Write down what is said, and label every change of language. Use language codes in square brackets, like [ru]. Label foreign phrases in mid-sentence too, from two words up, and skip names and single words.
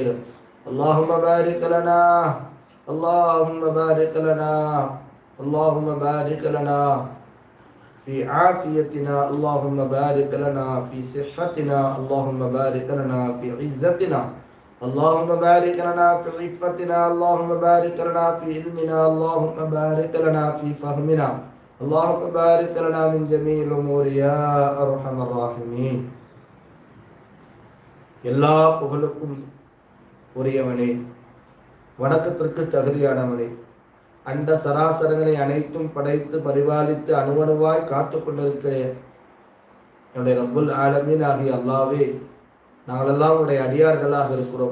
[ar] اللهم بارك لنا، اللهم بارك لنا، اللهم بارك لنا في عافيتنا، اللهم بارك لنا في صحتنا، اللهم بارك لنا في عزتنا، اللهم بارك لنا في عفتنا، اللهم بارك لنا في علمنا، اللهم بارك لنا في فهمنا، اللهم بارك لنا من جميع الأمور يا أرحم الراحمين. [ta] எல்லா புகழுக்கும் உரியவனே, வணக்கத்திற்கு தகுதியானவனே, அண்ட சராசரங்களை அனைத்தும் படைத்து பரிபாலித்து அணுவணுவாய் காத்து கொண்டிருக்கிறேன் என்னுடைய [ar] رب العالمين [ta] ஆகிய அல்லாவே, நாங்களெல்லாம் உன்னுடைய அடியார்களாக இருக்கிறோம்.